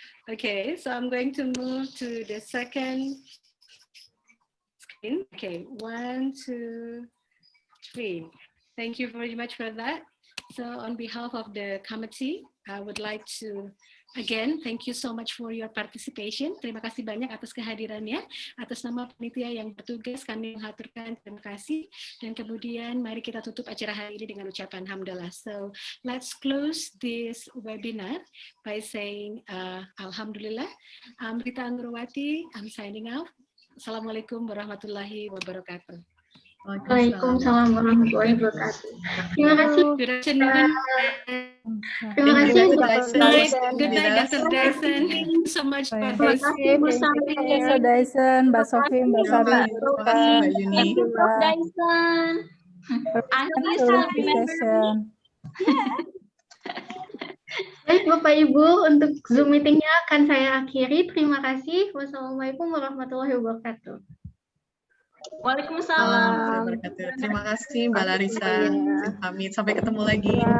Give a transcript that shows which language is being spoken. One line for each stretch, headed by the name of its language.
English: Okay, so I'm going to move to the second screen. Okay, 1, 2, 3. Thank you very much for that. So on behalf of the committee, I would like to again thank you so much for your participation.
Indonesian: Terima kasih banyak atas kehadirannya. Atas nama panitia yang bertugas, kami mengaturkan terima kasih. Dan kemudian mari kita tutup acara hari ini dengan ucapan hamdalah.
English: So let's close this webinar by saying Alhamdulillah. I'm Rita Anggurwati. I'm signing out. Assalamualaikum warahmatullahi wabarakatuh.
Indonesian: Waalaikumsalam warahmatullahi wabarakatuh. Terima kasih.
English: Good afternoon.
Indonesian: Terima kasih.
English: Good night, Dr. Dyson. Thank you so much for
Indonesian: Terima
English: this.
Indonesian: kasih Bu Sari. Profesor Dyson, Mbak Sofi, Mbak Sari, Terima kasih Mbak Yuni.
English: Prof. Dyson. I hope you still remember me.
Indonesian: Baik Bapak Ibu, untuk Zoom meetingnya akan saya akhiri. Terima kasih. Wassalamualaikum warahmatullahi wabarakatuh. Waalaikumsalam. Terima kasih Mbak Larissa. Pamit, sampai ketemu lagi.